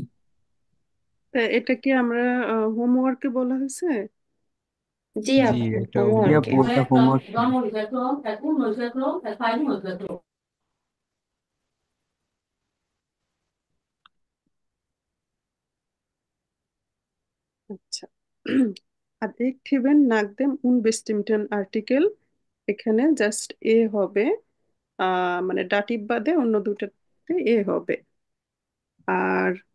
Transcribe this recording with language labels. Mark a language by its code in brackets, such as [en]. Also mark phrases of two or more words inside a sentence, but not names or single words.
[bn] তা এটা কি আমরা হোমওয়ার্কে বলা হয়েছে? জি জি আপু, এটা জি হোমওয়ার্কে। আপু, ওটা হোমওয়ার্ক ছিল। আচ্ছা, [de] adjektiven nach dem unbestimmten [bn] আর্টিকেল, এখানে জাস্ট এ হবে, মানে ডাটিভ বাদে অন্য দুটাতে এ হবে। আর